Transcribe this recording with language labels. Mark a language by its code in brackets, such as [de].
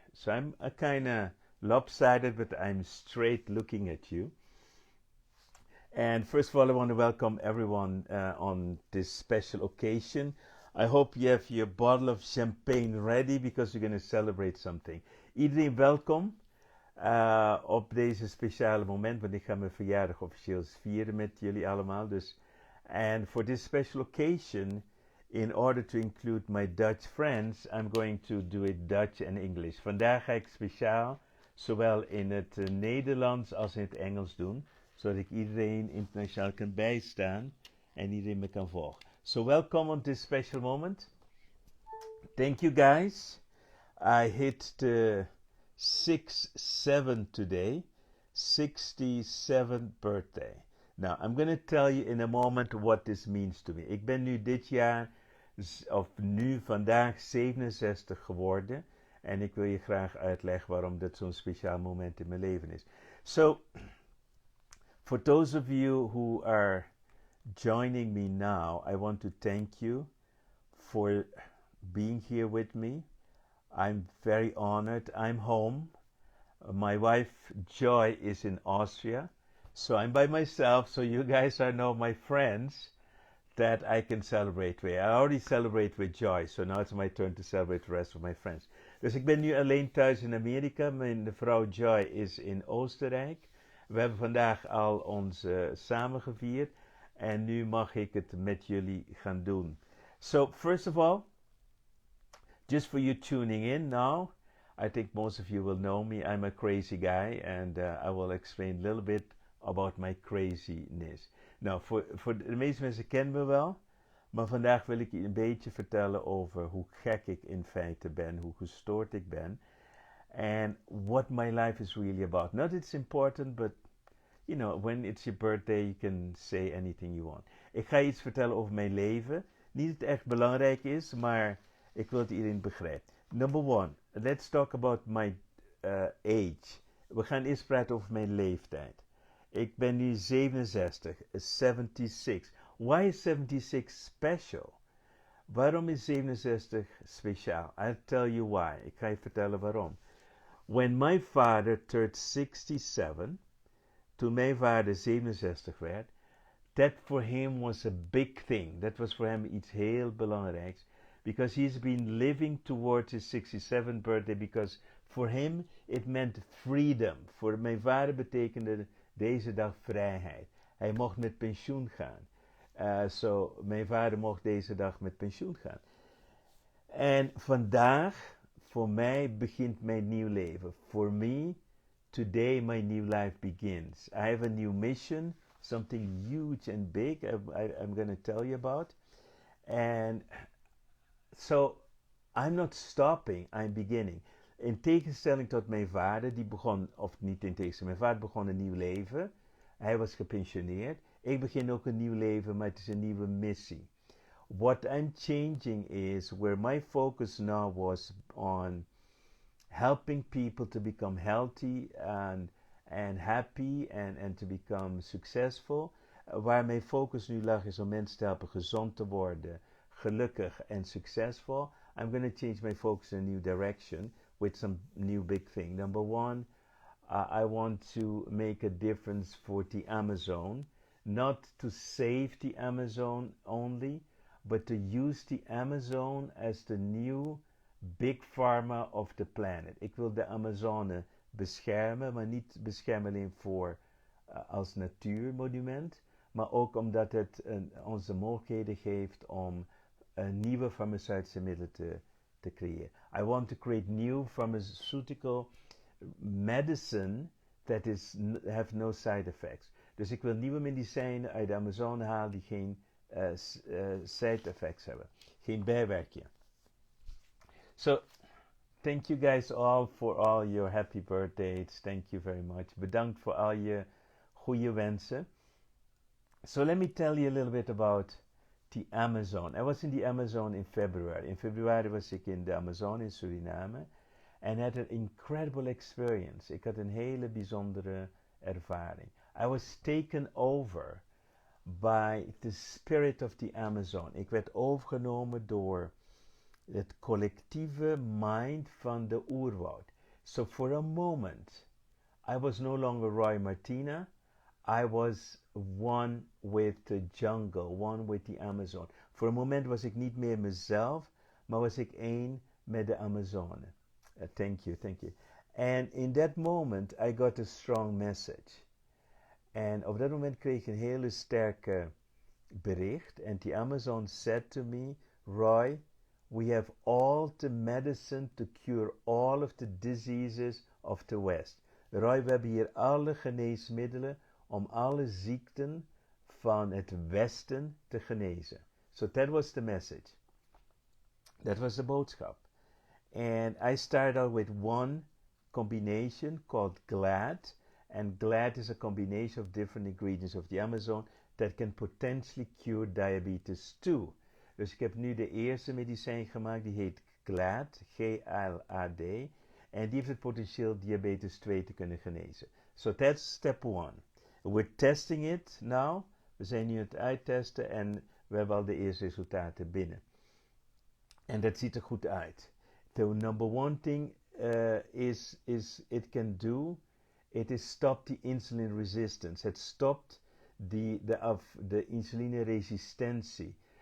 [en] So I'm a kind of lopsided, but I'm straight looking at you. And first of all, I want to welcome everyone on this special occasion. I hope you have your bottle of champagne ready because we're going to celebrate something. [nl] Iedereen welkom op deze speciale moment, want ik ga mijn verjaardag officieel vieren met jullie allemaal. [en] Dus, and for this special occasion, in order to include my Dutch friends, I'm going to do it Dutch and English. [nl] Vandaag ga ik speciaal zowel in het Nederlands als in het Engels doen, zodat ik iedereen internationaal kan bijstaan en iedereen me kan volgen. [en] So welcome on this special moment. Thank you guys. I hit the 6-7 today, 67th birthday. Now I'm going to tell you in a moment what this means to me. [nl] Ik ben nu dit jaar, of nu vandaag 67 geworden. En ik wil je graag uitleggen waarom dat zo'n speciaal moment in mijn leven is. [en] So, for those of you who are joining me now, I want to thank you for being here with me. I'm very honored. I'm home. My wife Joy is in Austria. So I'm by myself, so you guys are now my friends that I can celebrate with. I already celebrate with Joy, so now it's my turn to celebrate the rest of my friends. [nl] Dus ik ben nu alleen thuis in Amerika. Mijn vrouw Joy is in Oostenrijk. We hebben vandaag al ons samen gevierd. En nu mag ik het met jullie gaan doen. [en] So, first of all, just for you tuning in now, I think most of you will know me. I'm a crazy guy, and I will explain a little bit about my craziness. [nl] Nou, voor de meeste mensen kennen me wel, maar vandaag wil ik je een beetje vertellen over hoe gek ik in feite ben, hoe gestoord ik ben, [en] and what my life is really about. Not it's important, but you know, when it's your birthday, you can say anything you want. [nl] Ik ga je iets vertellen over mijn leven. Niet dat het echt belangrijk is, maar ik wil dat iedereen begrijpt. [en] Number one, let's talk about my age. [nl] We gaan eerst praten over mijn leeftijd. Ik ben nu 67, 76. [en] Why is 76 special? [nl] Waarom is 67 speciaal? [en] I'll tell you why. [nl] Ik ga je vertellen waarom. [en] When my father turned 67, [nl] toen mijn vader 67 werd, [en] that for him was a big thing. [nl] Dat was voor hem iets heel belangrijks. [en] Because he's been living towards his 67th birthday, because for him it meant freedom. [nl] Voor mijn vader betekende deze dag vrijheid. Hij mocht met pensioen gaan. So mijn vader mocht deze dag met pensioen gaan. En vandaag, voor mij, begint mijn nieuw leven. [en] For me, today my new life begins. I have a new mission, something huge and big I'm going to tell you about. And so, I'm not stopping, I'm beginning. [nl] In tegenstelling tot mijn vader, die begon, of niet in tegenstelling, mijn vader begon een nieuw leven. Hij was gepensioneerd. Ik begin ook een nieuw leven, maar het is een nieuwe missie. [en] What I'm changing is where my focus now was on helping people to become healthy and happy and to become successful. [nl] Waar mijn focus nu lag is om mensen te helpen gezond te worden, gelukkig en succesvol. [en] I'm going to change my focus in a new direction with some new big thing. Number one, I want to make a difference for the Amazon, not to save the Amazon only, but to use the Amazon as the new big pharma of the planet. [nl] Ik wil de Amazone beschermen, maar niet beschermen alleen voor als natuurmonument, maar ook omdat het ons de mogelijkheden geeft om nieuwe farmaceutische middelen te creëren. [en] I want to create new pharmaceutical medicine that have no side effects. [nl] Dus ik wil nieuwe medicijnen uit de Amazone halen die geen side effects hebben, geen bijwerkingen. So [en] thank you guys all for all your happy birthdays. Thank you very much. [nl] Bedankt voor al je goede wensen. [en] So let me tell you a little bit about the Amazon. I was in the Amazon in February. [nl] In februari was ik in de Amazon in Suriname. [en] And had an incredible experience. [nl] Ik had een hele bijzondere ervaring. [en] I was taken over by the spirit of the Amazon. [nl] Ik werd overgenomen door het collectieve mind van de oerwoud. [en] So for a moment, I was no longer Roy Martina. I was one with the jungle, one with the Amazon. [nl] Voor een moment was ik niet meer mezelf, maar was ik één met de Amazone. [en] Thank you, thank you. And in that moment, I got a strong message. [nl] En op dat moment kreeg ik een hele sterke bericht. [en] And the Amazon said to me, Roy, we have all the medicine to cure all of the diseases of the West. [nl] Roy, we hebben hier alle geneesmiddelen om alle ziekten van het Westen te genezen. [en] So that was the message. That was [nl] de boodschap. [en] And I started out with one combination called GLAD. And GLAD is a combination of different ingredients of the Amazon that can potentially cure diabetes too. [nl] Dus ik heb nu de eerste medicijn gemaakt, die heet GLAD, G-L-A-D. En die heeft het potentieel diabetes 2 te kunnen genezen. [en] So that's step one. We're testing it now. [nl] We zijn nu aan het uittesten en we hebben al de eerste resultaten binnen. En dat ziet er goed uit. [en] The number one thing is it can do, it is stop the insulin resistance. [nl] Het stopt de insulineresistentie.